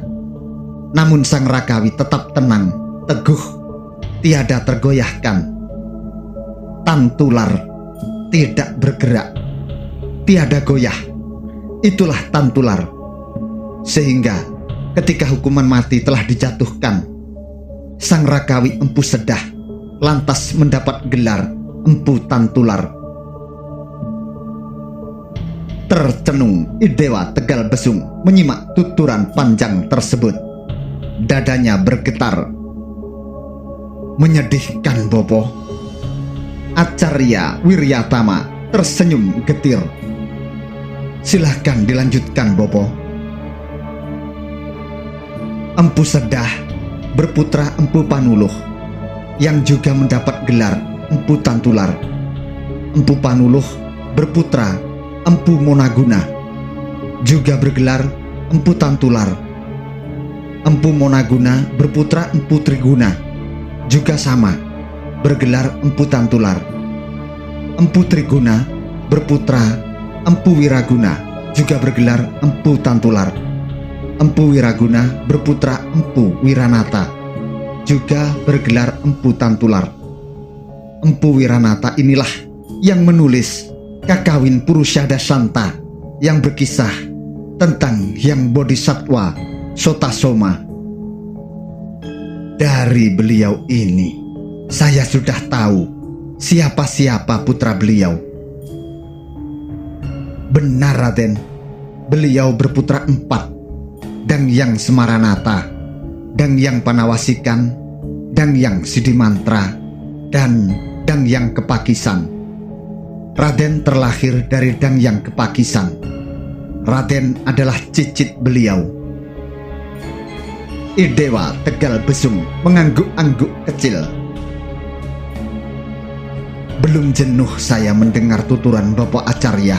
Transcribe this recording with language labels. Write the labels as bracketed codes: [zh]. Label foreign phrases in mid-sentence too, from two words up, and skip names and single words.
[id] Namun sang Rakawi tetap tenang, teguh, tiada tergoyahkan. Tantular tidak bergerak, tiada goyah. Itulah Tantular. Sehingga ketika hukuman mati telah dijatuhkan, sang Rakawi Empu Sedah lantas mendapat gelar Empu Tantular. Tercenung Idewa Tegal Besung menyimak tuturan panjang tersebut. Dadanya bergetar. Menyedihkan, Bopo. Acarya Wiryatama tersenyum getir. Silahkan dilanjutkan, Bopo. Empu Sedah berputra Empu Panuluh yang juga mendapat gelar Empu Tantular. Empu Panuluh berputra Empu Monaguna juga bergelar Empu Tantular. Empu Monaguna berputra Empu Triguna juga sama bergelar Empu Tantular. Empu Triguna berputra Empu Wiraguna juga bergelar Empu Tantular. Empu Wiraguna berputra Empu Wiranata juga bergelar Empu Tantular. Empu Wiranata inilah yang menulis Kakawin Purusyada Santa yang berkisah tentang Hyang Bodhisattva Sotasoma. Dari beliau ini saya sudah tahu siapa-siapa putra beliau. Benar, Raden, beliau berputra 4, Dangyang Semaranata, Dangyang Panawasikan, Dangyang Sidimantra, dan Dangyang Kepakisan. Raden terlahir dari Dangyang Kepakisan. Raden adalah cicit beliau. Idewa Tegal Besung mengangguk-angguk kecil. Belum jenuh saya mendengar tuturan Bapak Acarya.